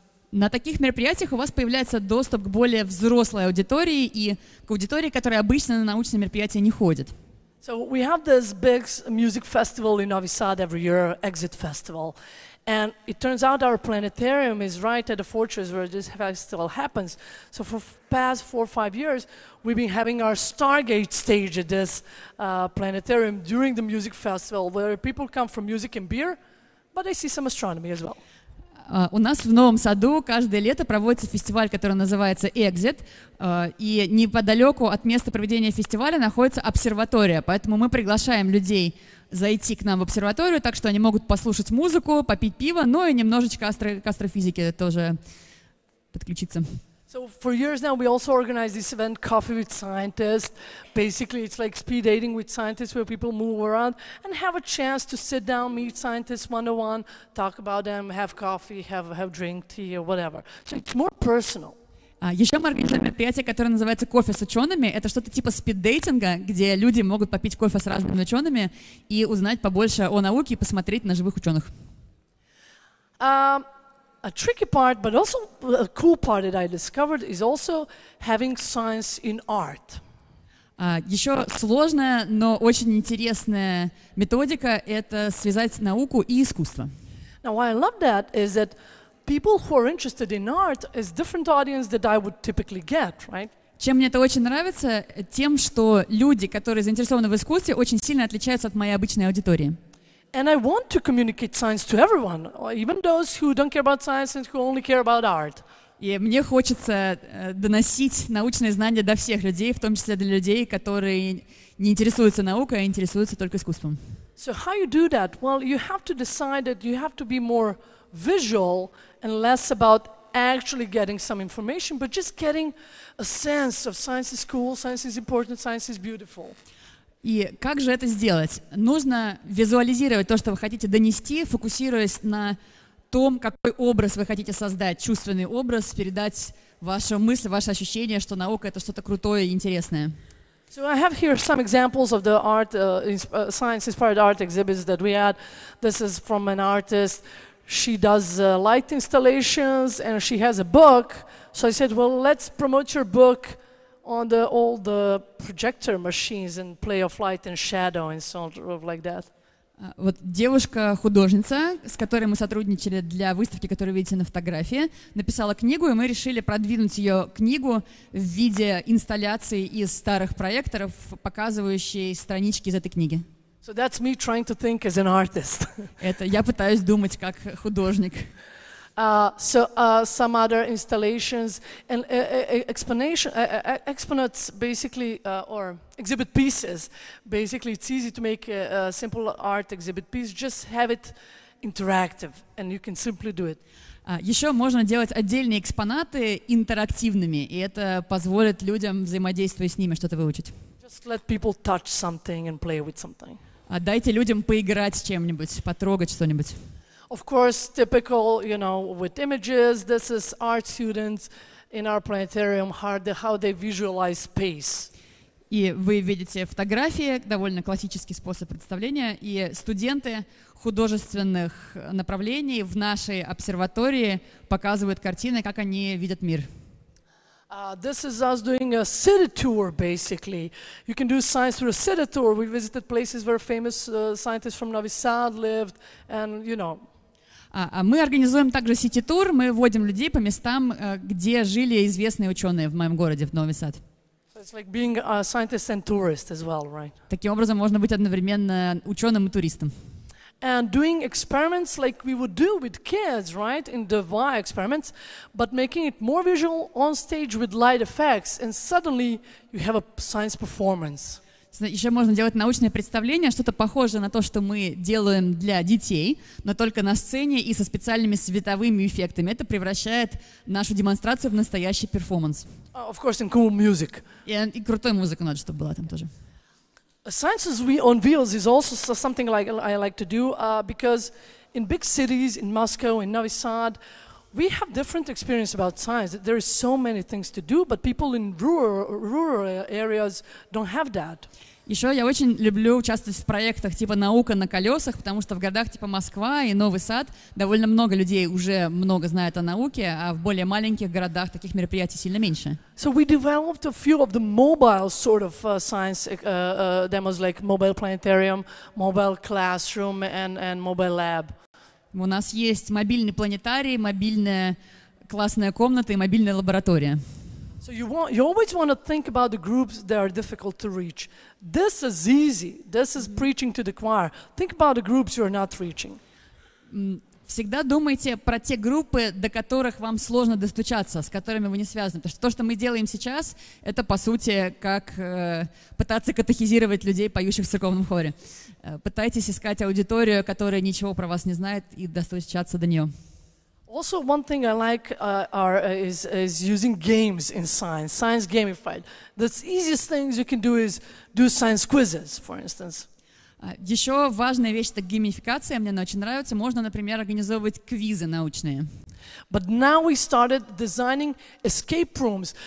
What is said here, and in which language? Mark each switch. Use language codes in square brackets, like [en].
[ru] На таких мероприятиях у вас появляется доступ к более взрослой аудитории и к аудитории, которая обычно на научные мероприятия не ходит. [en] So we have this big music festival in Novi-Sad every year, Exit Festival. And it turns out our planetarium is right at the fortress where this festival happens. So for past 4 or 5 years, we've been having our Stargate stage at this planetarium during the music festival, where people come from music and beer, but they see some astronomy as well. [ru] У нас в Новом Саду каждое лето проводится фестиваль, который называется «Exit», и неподалеку от места проведения фестиваля находится обсерватория, поэтому мы приглашаем людей зайти к нам в обсерваторию, так что они могут послушать музыку, попить пиво, но и немножечко к астрофизике тоже подключиться. [en] So for years now, we also organize this event, Coffee with Scientists. Basically, it's like speed dating with scientists where people move around and have a chance to sit down, meet scientists one-on-one, talk about them, have coffee, have drink, tea, or whatever. So it's more personal. [ru] Еще мы организуем мероприятие, которое называется «Кофе с учеными». Это что-то типа спид-дейтинга, где люди могут попить кофе с разными учеными и узнать побольше о науке и посмотреть на живых ученых. [en] A tricky part, but also a cool part that I discovered is also having science in art. [ru] Еще сложная, но очень интересная методика — это связать науку и искусство. [en] Now, why I love that is that people who are interested in art is different audience that I would typically get, right? [ru] Чем мне это очень нравится? Тем, что люди, которые заинтересованы в искусстве, очень сильно отличаются от моей обычной аудитории. [en] And I want to communicate science to everyone, even those who don't care about science and who only care about art. [ru] И мне хочется доносить научные знания до всех людей, в том числе для людей, которые не интересуются наукой, а интересуются только искусством. [en] So how you do that? Well, you have to decide that you have to be more visual and less about actually getting some information, but just getting a sense of science is cool, science is important, science is beautiful. [ru] И как же это сделать? Нужно визуализировать то, что вы хотите донести, фокусируясь на том, какой образ вы хотите создать, чувственный образ, передать вашу мысль, ваши ощущения, что наука — это что-то крутое и интересное. [en] So I have here some examples of the art, science-inspired art exhibits that we had. This is from an artist. She does light installations and she has a book. So I said, well, let's promote your book on the old projector machines and play of light and shadow and so on, like that. [ru] Вот девушка-художница, с которой мы сотрудничали для выставки, которую видите на фотографии, написала книгу, и мы решили продвинуть ее книгу в виде инсталляции из старых проекторов, показывающей странички из этой книги. [en] So that's me trying to think as an artist. [ru] Это я пытаюсь думать как художник. [en] Some other installations and exponents basically, or exhibit pieces. Basically, it's easy to make a simple art exhibit piece. Just have it interactive, and you can simply do it. [ru] Еще можно делать отдельные экспонаты интерактивными, и это позволит людям, взаимодействуя с ними, что-то выучить. [en] Just let people touch something and play with something. [ru] Дайте людям поиграть с чем-нибудь, потрогать что-нибудь. [en] Of course, typical, with images, this is art students in our planetarium, how they visualize space. [ru] И вы видите фотографии, довольно классический способ представления, и студенты художественных направлений в нашей обсерватории показывают картины, как они видят мир. [en] This is us doing a city tour, basically. You can do science through a city tour. We visited places where famous scientists from Novi-Sad lived, and [ru] Мы организуем также сити-тур, мы водим людей по местам, где жили известные ученые в моем городе, в Нови-Сад. [en] So it's like being a scientist and tourist as well, right? [ru] Таким образом, можно быть одновременно ученым и туристом. [en] And doing experiments like we would do with kids, right, in the VI experiments, but making it more visual on stage with light effects, and suddenly you have a science performance. [ru] Еще можно делать научное представление, что-то похожее на то, что мы делаем для детей, но только на сцене и со специальными световыми эффектами. Это превращает нашу демонстрацию в настоящий перформанс. [en] Of course, in cool music. [ru] И крутой музыка надо, чтобы была там тоже. [en] Science on Wheels is also something like I like to do because in big cities, in Moscow, in Novi-Sad, we have different experience about science. There is so many things to do, but people in rural areas don't have that. [ru] Еще я очень люблю участвовать в проектах типа «Наука на колесах», потому что в городах типа Москва и Нови-Сад довольно много людей уже много знают о науке, а в более маленьких городах таких мероприятий сильно меньше. [en] So we developed a few of the mobile sort of science demos like mobile planetarium, mobile classroom and mobile lab. [ru] У нас есть мобильный планетарий, мобильная классная комната и мобильная лаборатория. [en] So you always want to think about the groups that are difficult to reach. This is easy. This is preaching to the choir. Think about the groups you are not reaching. [ru] Всегда думайте про те группы, до которых вам сложно достучаться, с которыми вы не связаны. Потому что то, что мы делаем сейчас, это, по сути, как пытаться катехизировать людей, поющих в церковном хоре. Пытайтесь искать аудиторию, которая ничего про вас не знает, и достучаться до нее. [en] Also, one thing I like is using games in science, science gamified. The easiest things you can do is do science quizzes, for instance. [ru] Еще важная вещь — это геймификация, мне она очень нравится. Можно, например, организовывать квизы научные. [en] But now we started designing escape rooms.